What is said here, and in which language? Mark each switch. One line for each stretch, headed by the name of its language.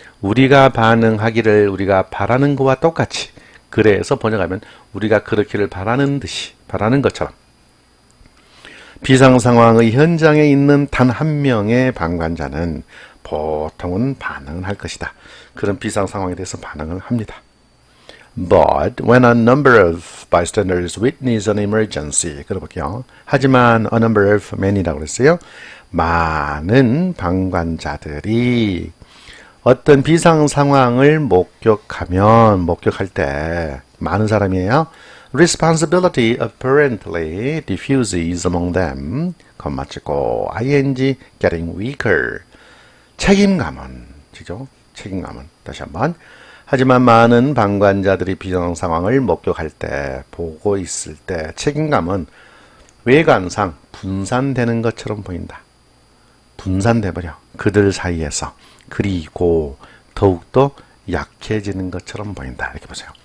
Korean: 우리가 반응하기를 우리가 바라는 것과 똑같이. 그래서 번역하면 우리가 그렇기를 바라는 듯이, 바라는 것처럼. 비상 상황의 현장에 있는 단 한 명의 방관자는 보통은 반응을 할 것이다. 그런 비상 상황에 대해서 반응을 합니다.
English: But when a number of bystanders witness an emergency,
Korean: 그래볼게요. 하지만
English: a number of many
Korean: 라고 그랬어요. 많은 방관자들이 어떤 비상 상황을 목격할 때 많은 사람이에요.
English: Responsibility apparently diffuses among them,
Korean: 콤마치고
English: ing getting weaker.
Korean: 책임감은, 그죠? 책임감은 다시 한번. 하지만 많은 방관자들이 비상 상황을 목격할 때, 보고 있을 때 책임감은 외관상 분산되는 것처럼 보인다. 분산돼버려. 그들 사이에서. 그리고 더욱더 약해지는 것처럼 보인다. 이렇게 보세요.